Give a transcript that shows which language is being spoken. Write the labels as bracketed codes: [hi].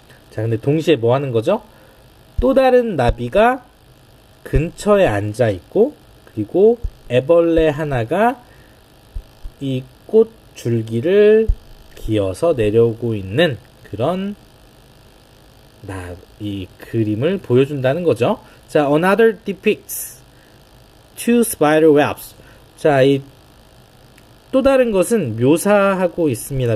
[ko] 자, 근데 동시에 뭐 하는 거죠? 또 다른 나비가 근처에 앉아 있고, 그리고 애벌레 하나가 이 꽃 줄기를 기어서 내려오고 있는 그런 이 그림을 보여준다는 거죠. [en] 자, another depicts two spider webs. [ko] 자, 이 또 다른 것은 묘사하고 있습니다.